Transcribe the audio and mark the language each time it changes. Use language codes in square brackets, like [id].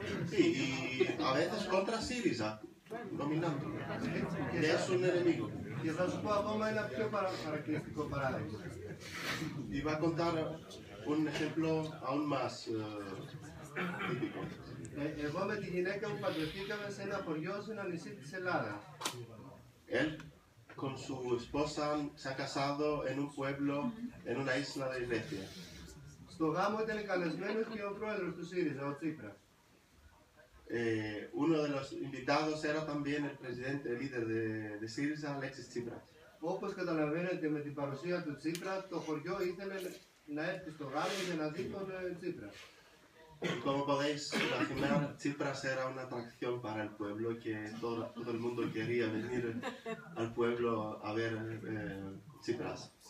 [es] Sí, y a veces contra Syriza, dominando, que es un enemigo. [el] Και θα σου πω ακόμα ένα πιο χαρακτηριστικό παράδειγμα. [es] Y va a contar un ejemplo aún más típico. [el] Εγώ με τη γυναίκα μου παντρευτήκαμε σε ένα χωριό, σε ένα νησί της Ελλάδας. [es] Él con su esposa se ha casado en un pueblo, en una isla de Grecia. [el] Στο γάμο ήταν καλεσμένος και ο πρόεδρος του ΣΥΡΙΖΑ, ο Τσίπρας. [es] Uno de los invitados era también el presidente, el líder de Syriza, Alexis Tsipras. [el] Όπως καταλαβαίνετε, με την παρουσία του Τσίπρα, το χωριό ήθελε να έρθει στο γάμο για να δει τον Τσίπρα. [es] Como podéis imaginar, Tsipras era una atracción para el pueblo, que todo el mundo quería venir al pueblo a ver Tsipras.